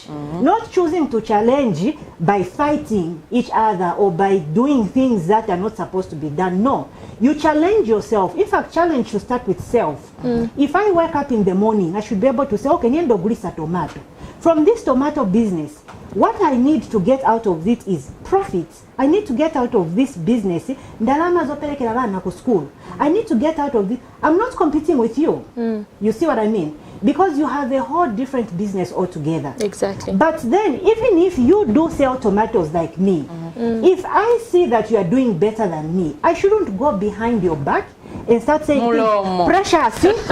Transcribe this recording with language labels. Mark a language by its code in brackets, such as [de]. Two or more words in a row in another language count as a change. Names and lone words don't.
[en] Not choosing to challenge by fighting each other or by doing things that are not supposed to be done. No, you challenge yourself. In fact, challenge should start with self. If I wake up in the morning, I should be able to say, okay, [ny] niendo gulisa tomato. [en] From this tomato business, what I need to get out of it is profit. I need to get out of this business. [ny] Ndalama zopelekera bana ku school. [en] I need to get out of this. I'm not competing with you. You see what I mean? Because you have a whole different business altogether. Exactly. But then, even if you do sell tomatoes like me, if I see that you are doing better than me, I shouldn't go behind your back and start saying, pressure, see?